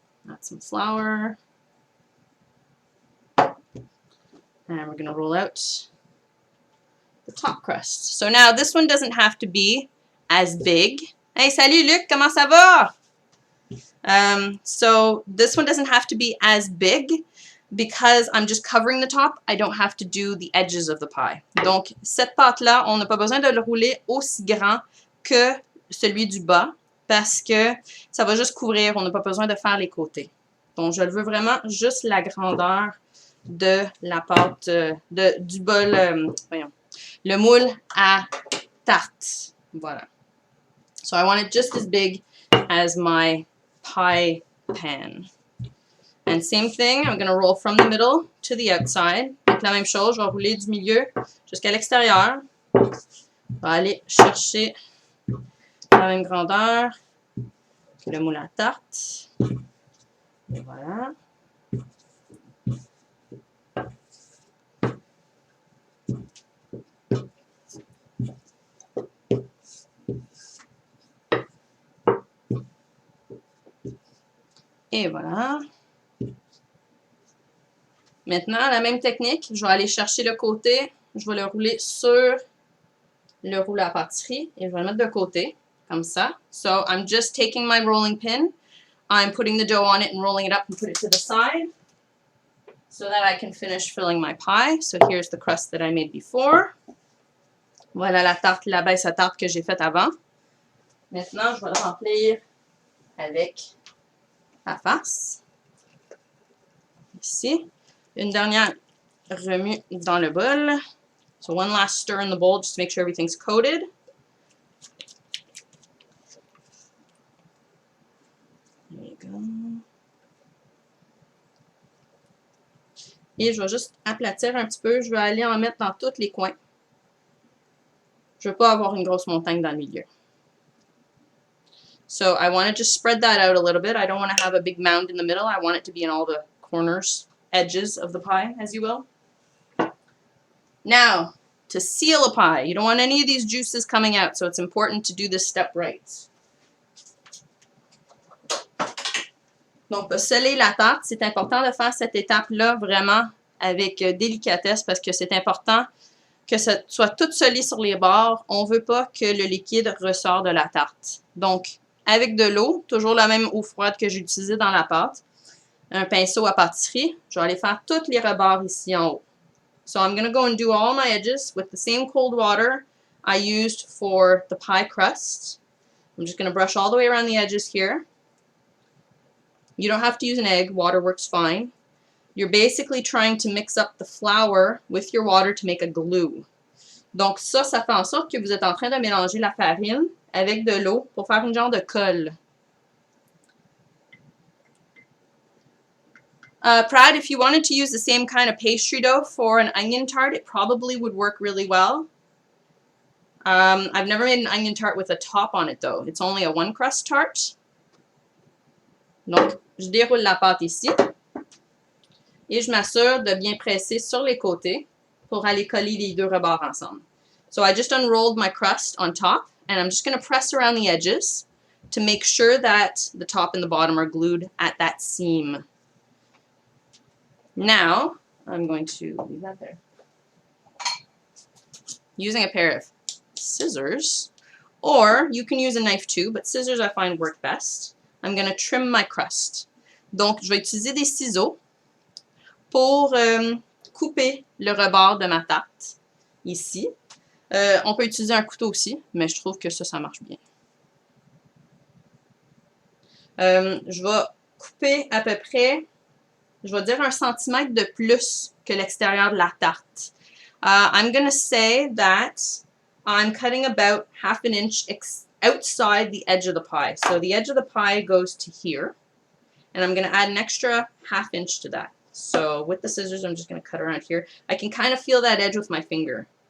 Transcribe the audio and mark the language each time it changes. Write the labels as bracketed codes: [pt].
[en] Add some flour. And we're going to roll out the top crust. So now this one doesn't have to be as big. Hey, [fr] salut Luc, comment ça va? [en] So this one doesn't have to be as big because I'm just covering the top. I don't have to do the edges of the pie. [fr] Donc, cette pâte-là, on n'a pas besoin de le rouler aussi grand que celui du bas parce que ça va juste couvrir. On n'a pas besoin de faire les côtés. Donc, je le veux vraiment juste la grandeur de la pâte, du bol, voyons, le moule à tarte. Voilà. [en] So I want it just as big as my pie pan. And same thing, I'm going to roll from the middle to the outside. [fr] Donc la même chose, je vais rouler du milieu jusqu'à l'extérieur. Je vais aller chercher la même grandeur que le moule à tarte. Et voilà. Et voilà. Maintenant, la même technique, je vais aller chercher le côté, je vais le rouler sur le rouleau à pâtisserie et je vais le mettre de côté, comme ça. [en] So I'm just taking my rolling pin, I'm putting the dough on it and rolling it up and put it to the side so that I can finish filling my pie. So here's the crust that I made before. [fr] Voilà la tarte, la baisse à tarte que j'ai faite avant. Maintenant, je vais le remplir avec la face. Ici. Une dernière remue dans le bol. [en] So one last stir in the bowl just to make sure everything's coated. There you go. [fr] Et je vais juste aplatir un petit peu. Je vais aller en mettre dans tous les coins. Je ne veux pas avoir une grosse montagne dans le milieu. [en] So I want to just spread that out a little bit. I don't want to have a big mound in the middle. I want it to be in all the corners, edges of the pie, as you will. Now, to seal a pie, you don't want any of these juices coming out, so it's important to do this step right. [fr] Donc, pour sceller la tarte, c'est important de faire cette étape-là vraiment avec délicatesse parce que c'est important que ça soit tout scellé sur les bords. On ne veut pas que le liquide ressort de la tarte. Donc, avec de l'eau, toujours la même eau froide que j'ai utilisée dans la pâte, un pinceau à pâtisserie, je vais aller faire tous les rebords ici en haut. [en] So I'm going to go and do all my edges with the same cold water I used for the pie crust. I'm just going to brush all the way around the edges here. You don't have to use an egg. Water works fine. You're basically trying to mix up the flour with your water to make a glue. [fr] Donc ça fait en sorte que vous êtes en train de mélanger la farine avec de l'eau pour faire une genre de colle. [en] Prad, if you wanted to use the same kind of pastry dough for an onion tart, it probably would work really well. I've never made an onion tart with a top on it though. It's only a one crust tart. [fr] Donc, je déroule la pâte ici et je m'assure de bien presser sur les côtés pour aller coller les deux rebords ensemble. [en] So I just unrolled my crust on top and I'm just going to press around the edges to make sure that the top and the bottom are glued at that seam. Now, I'm going to leave that there. Using a pair of scissors, or you can use a knife too, but scissors I find work best. I'm going to trim my crust. [fr] Donc, je vais utiliser des ciseaux pour couper le rebord de ma tarte, ici. On peut utiliser un couteau aussi, mais je trouve que ça marche bien. Je vais couper à peu près, je vais dire 1 centimètre de plus que l'extérieur de la tarte. [en] I'm going to say that I'm cutting about 1/2 inch outside the edge of the pie. So the edge of the pie goes to here. And I'm going to add an extra 1/2 inch to that. So with the scissors, I'm just going to cut around here. I can kind of feel that edge with my finger.